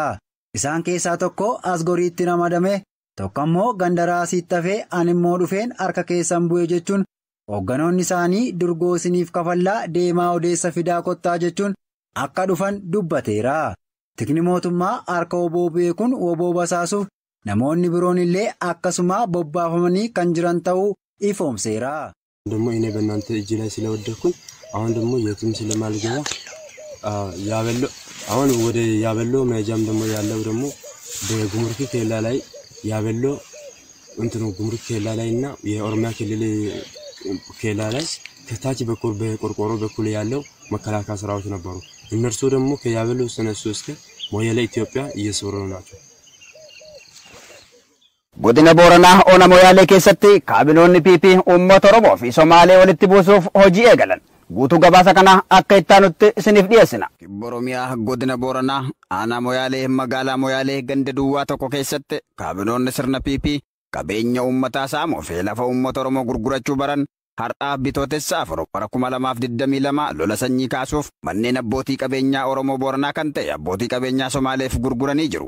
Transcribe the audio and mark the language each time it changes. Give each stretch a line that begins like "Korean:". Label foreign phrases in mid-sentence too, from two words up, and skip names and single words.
Oromo: Isaan keessaa tokko Asgoriitti ramadame, tokko immoo Gandaraasiitti hafee ani immoo dhufeen harka keessan bu'e jechuun hoogganoonni isaanii durgoo isiniif kafallaa deemaa odeessa fidaa kottaa jechuun akka dhufan dubbateera. Tikni mootummaa harka woboo bu'e kun woboo basaasuuf namoonni biroon illee akkasuma bobbaafamanii kan jiran ta'uu ifoomseera.
Amharic: ደግሞ እኔ በእናንተ እጅ ላይ ስለወደኩኝ አሁን ደግሞ የትም ስለማልገባ ያበሎ አሁን ወደ ያበሎ መጃም ደግሞ ያለው ደግሞ በጉምሩክ ኬላ ላይ ያበሎ እንትኑ ጉምሩክ ኬላ ላይና የኦሮሚያ ክልል ኬላ ላይ ከታች በኩል በቆርቆሮ በኩል ያለው መከላከያ ሰራዊት ነበሩ። እነርሱ ደግሞ ከያበሎ ሰነሱ እስከ ሞያሌ ኢትዮጵያ እየሰሩ ናቸው።
Oromo: godina Booranaa ona Moyaalee keessatti kaabinoonni PP uummata Oromoo fi Somaalee walitti buusuuf hojii eegalan. Guutuu gabaasa kana akka ittaanutti isiniif dhiyeessina. Oromiyaa godina Booranaa aanaa Moyaalee magaalaa Moyaalee ganda duwwaa tokko keessatti kaabinoonni sirna PP qabeenya uummataa saamuu fi lafa uummata Oromoo gurgurachuu baran har'aa bitootessa afur bara 2022 lola sanyii kaasuuf manneen abbootii qabeenyaa Oromoo Booranaa kan ta'e abbootii qabeenyaa Somaaleef gurguranii jiru.